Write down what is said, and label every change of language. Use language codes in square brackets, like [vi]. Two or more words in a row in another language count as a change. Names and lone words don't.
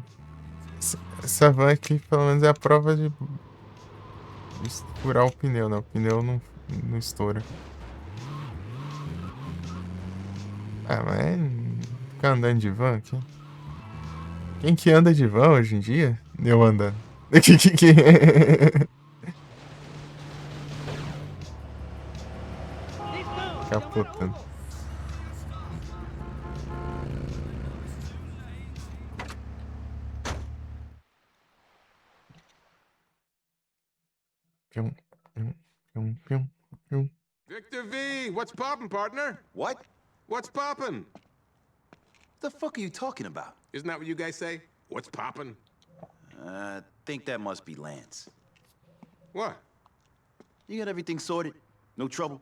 [pt] Essa van aqui, pelo menos, é a prova de furar o pneu, né? O pneu não estoura. Ah, mas ficar andando de van aqui. Quem que anda de van hoje em dia? Eu andando. Capotando. Pium, pium, pium, pium, pium. [en] Victor V, what's poppin', partner? What? What's poppin'? The fuck are you talking about? Isn't that what you guys say? What's poppin'? I think that must be Lance. What? You got everything sorted? No trouble?